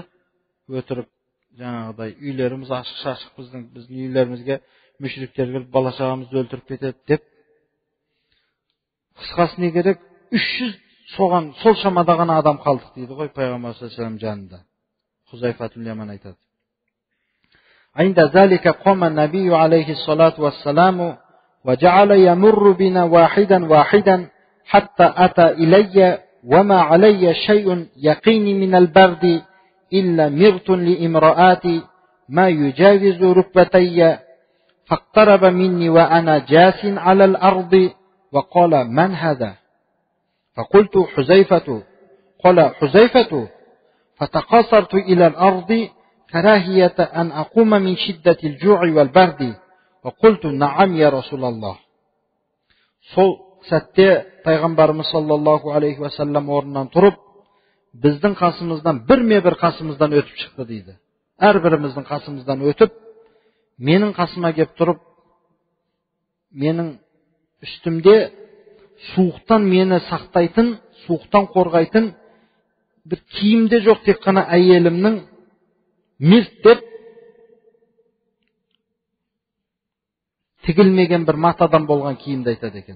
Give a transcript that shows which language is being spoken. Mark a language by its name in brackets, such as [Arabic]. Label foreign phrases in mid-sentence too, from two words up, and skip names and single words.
[Kazakh] Өтірік жаңағыдай үйлеріміз ашық-шашық, біздің үйлерімізге мүшриктер келіп бала-шағамызды өлтіріп кетеді деп. Қысқасы не керек? 300 соған сол шамада ғана адам қалдық дейді ғой пайғамбар [Arabic] صلى الله عليه وسلم [Kazakh] жанында. Хузайфатул Яман айтады. [Arabic] عند ذلك قام النبي عليه الصلاة والسلام وجعل يمر بنا واحدا حتى أتى إلي وما علي شيء يقيني من البرد إلا مرت لامرأاتي ما يجاوز ركبتي فاقترب مني وأنا جاس على الأرض وقال من هذا؟ فقلت حذيفة. قال حذيفة. فتقاصرت إلى الأرض كراهية أن أقوم من شدة الجوع والبرد وقلت نعم يا رسول الله. [Kazakh] Сол сәтте пайғамбарымыз [Arabic] صلى الله عليه وسلم [Kazakh] орнынан тұрып, біздің қасымыздан бір қасымыздан өтіп шықты дейді. Әрбіріміздің қасымыздан өтіп, менің қасыма келіп тұрып, менің үстімде суықтан мені сақтайтын, суықтан қорғайтын бір киімде жоқ, тек қана әйелімнің мирт деп тігілмеген бір матадан болған киімді айтады екен.